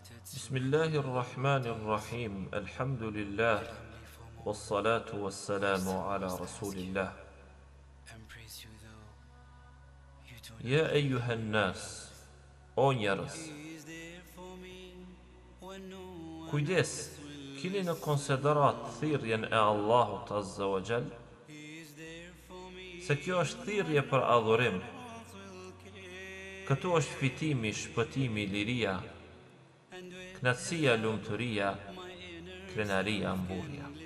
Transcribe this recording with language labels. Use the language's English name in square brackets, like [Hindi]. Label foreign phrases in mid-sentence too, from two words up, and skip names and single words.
[Arabic] بسم الله الرحمن الرحيم الحمد لله والصلاة والسلام على رسول الله يا أيها الناس أو [Albanian] njerëz kujdes keni në konsiderat thirrjen e Allahut [Arabic] عز وجل [Albanian] se kjo është thirrje për adhurim. Këtu është fitimi, shpëtimi, liria, knatësia, lumturia, krenaria, mburja.